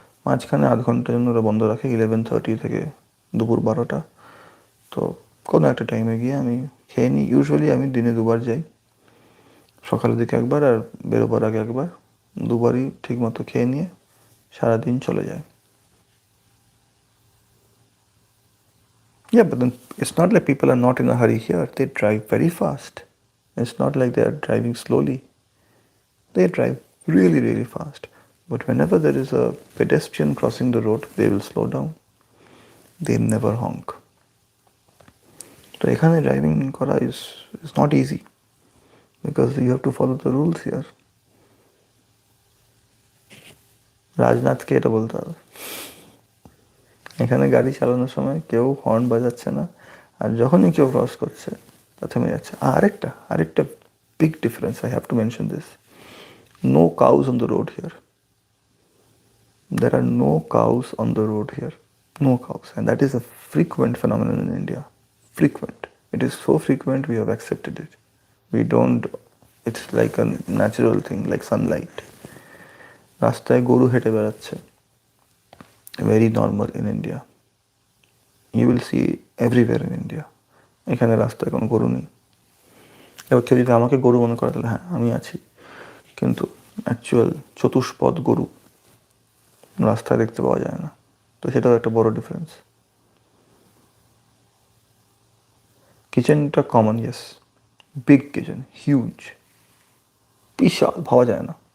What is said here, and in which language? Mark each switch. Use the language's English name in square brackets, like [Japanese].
[Bangla] মাঝখানে আধ ঘন্টার জন্য ওরা বন্ধ রাখে 11:30 থেকে দুপুর 12টা। তো কোনো একটা টাইমে গিয়ে আমি খেয়ে নিই। ইউজুয়ালি আমি দিনে দুবার যাই, সকালের দিকে একবার আর বেরোবার আগে একবার, দুবারই ঠিক মতো খেয়ে নিয়ে সারাদিন চলে যায়। [English] Yeah, but then it's not like people are not in a hurry here. They drive very fast. It's not like they are driving slowly. They drive really, really fast. But whenever there is a pedestrian crossing the road, they will slow down. They never honk. [Bangla] তো এখানে driving করা [English] is not easy because you have to follow the rules here. [Bangla] রাজনাথকে এটা বলতে হবে। এখানে গাড়ি চালানোর সময় কেউ হর্ন বাজাচ্ছে না, আর যখনই কেউ ক্রস করছে তা থেমে যাচ্ছে। [English] আরেকটা big difference, I have to mention this, no cows on the road here. There are no cows on the road here. No cows. And that is a frequent phenomenon in India. Frequent. It is so frequent we have accepted it. We don't, it's like a natural thing, like sunlight. [Bangla] রাস্তায় গরু হেঁটে বেড়াচ্ছে, [English] very normal in India. You will see everywhere in India. [Bangla] এখানে রাস্তায় কোনো গরু নেই। এবার কেউ যদি আমাকে গরু মনে করে তাহলে হ্যাঁ আমি আছি, কিন্তু অ্যাকচুয়াল চতুষ্পদ গরু রাস্তায় দেখতে পাওয়া যায় না। তো সেটাও একটা বড় ডিফারেন্স। কিচেনটা common, yes, big kitchen, huge, বিশাল, ভাবা যায় না।